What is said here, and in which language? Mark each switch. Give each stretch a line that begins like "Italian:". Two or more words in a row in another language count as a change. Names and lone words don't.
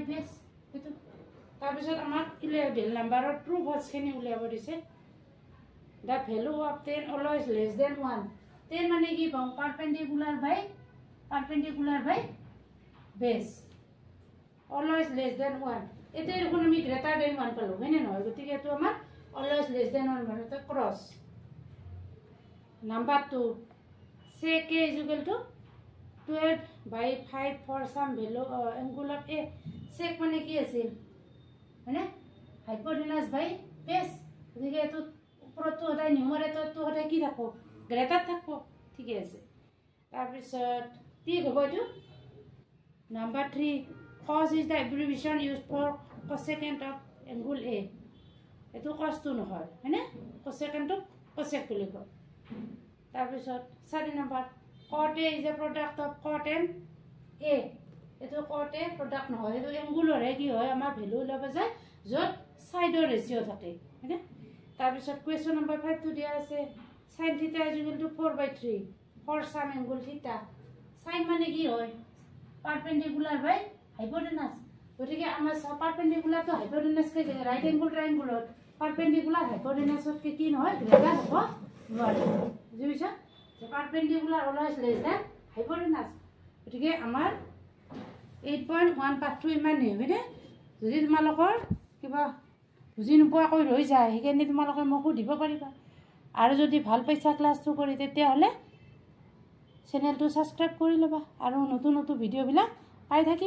Assamese: বেছ সেইটো তাৰপিছত আমাক 11 নাম্বাৰৰ ট্ৰু ফলছখিনি উলিয়াব দিছে
English: the value of 10 always less than 1
Assamese: 10 মানে কি পাওঁ
English: perpendicular by base always less than 1
Assamese: এতিয়া দেখোন আমি
English: greater than 1
Assamese: পালোঁ হয়নে নহয় গতিকে এইটো আমাৰ
English: always less than 1
Assamese: মানে এটা
English: cross number 2 say k = 12/5 for some value angle of a sec
Assamese: মানে কি আছিল হয়নে
English: hypotenuse by base
Assamese: গতিকে এইটো ওপৰতো সদায় নিউমাৰেটৰটো সদায় কি থাকব গ্ৰেটাৰ থাকব ঠিকে আছে তাৰপিছত কি হ'ব এইটো নাম্বাৰ 3
English: cos is the abbreviation used for cosecant of angle a
Assamese: এইটো কচটো নহয় হয়নে কোচেকেণ্ডটোক কোচেক বুলি কয় তাৰপিছত 4 নম্বৰ
English: cot A is a product of cot M A
Assamese: এইটো
English: cot A product
Assamese: নহয় এইটো এংগুলৰহে কি হয় আমাৰ ভ্যালু ল'ব যায় য'ত সাইডৰ ৰেশিও থাকে হয়নে তাৰপিছত
English: question number 5
Assamese: টো দিয়া আছে
English: sin θ is equal to 4/3 for some angle θ sin
Assamese: মানে কি হয়
English: perpendicular by hypotenuse
Assamese: গতিকে আমাৰ পারপেন্ডিকুলার তো হাইপোটেনাস কে
English: right angle
Assamese: ট্রায়াঙ্গুলত পারপেন্ডিকুলার হাইপোটেনাসত কি নহয় গ্রেটার হ'ব নোৱাৰে বুজিছা যে
English: perpendicular always less than hypotenuse
Assamese: গতিকে আমাৰ 8.1 পাঠটো ইমানেই হয়নে যদি তোমালোকৰ কিবা বুজি নোপোৱাকৈ ৰৈ যায় সেইকাৰণে তোমালোকে মোক সুধিব পাৰিবা আৰু যদি ভাল পাইছা ক্লাছটো কৰি তেতিয়াহ'লে চেনেলটো সাবস্ক্ৰাইব কৰি ল'বা আৰু নতুন নতুন ভিডিঅ'বিলাক পাই থাকি